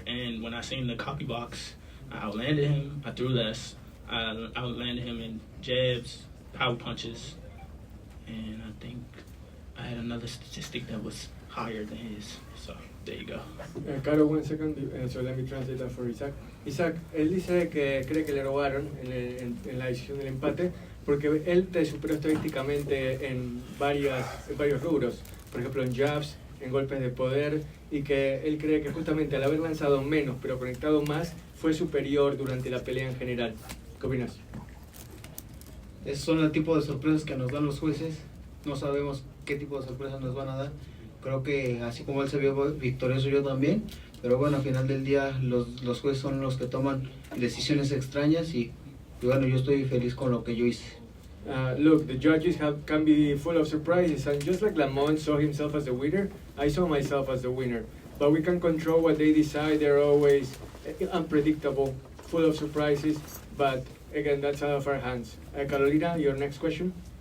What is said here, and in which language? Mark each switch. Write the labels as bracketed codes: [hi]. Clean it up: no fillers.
[en] And when I seen the copy box, I outlanded him. I threw less. I outlanded him in jabs, power punches, and I think I had another statistic that was higher than his. So there you go. Caro, 1 second, so let me translate that for Isaac. [es] Isaac, él dice que cree que le robaron en la decisión del empate porque él te superó estadísticamente en varios rubros, por ejemplo en jabs, en golpes de poder, y que él cree que justamente al haber lanzado menos pero conectado más fue superior durante la pelea en general. ¿Qué opinas? Esos son el tipo de sorpresas que nos dan los jueces. No sabemos qué tipo de sorpresas nos van a dar. Creo que así como él se vio victorioso, yo también. Pero bueno, al final del día los jueces son los que toman decisiones extrañas y Y bueno, yo estoy feliz con lo que yo hice. [en] Look, the judges can be full of surprises, and just like Lamont saw himself as the winner, I saw myself as the winner. But we can control what they decide. They're always unpredictable, full of surprises. But again, that's out of our hands. Carolina, your next question?